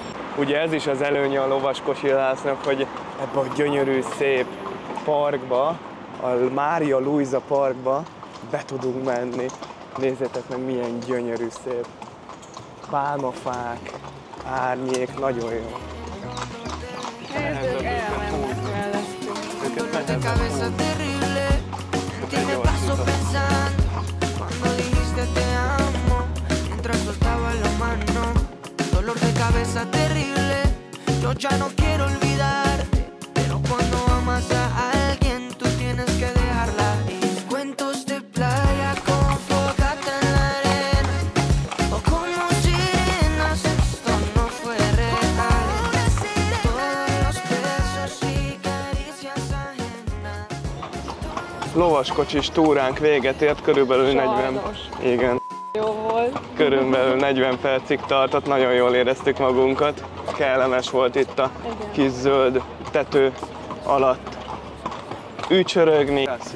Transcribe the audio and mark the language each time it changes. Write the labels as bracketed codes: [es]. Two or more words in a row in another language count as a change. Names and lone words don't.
[hu] Ugye ez is az előnye a lovaskocsirásznak, hogy ebbe a gyönyörű, szép parkba, a Mária Luisa parkba be tudunk menni. Nézzétek meg, milyen gyönyörű, szép pálmafák, árnyék, nagyon jó. Nézzük, elmennek mellettünk. [es] Ya no quiero olvidarte, pero cuando amas a alguien tú tienes que dejarla ir. Cuentos de playa con fogata en la arena, o como sirenas, esto no fue real. Todos los besos y caricias ajenas. [hu] Lovaskocsis túránk véget ért, körülbelül 40. Igen. Jó volt. Körülbelül 40 percig tartott, nagyon jól éreztük magunkat. Kellemes volt itt a kis zöld tető alatt ücsörögni.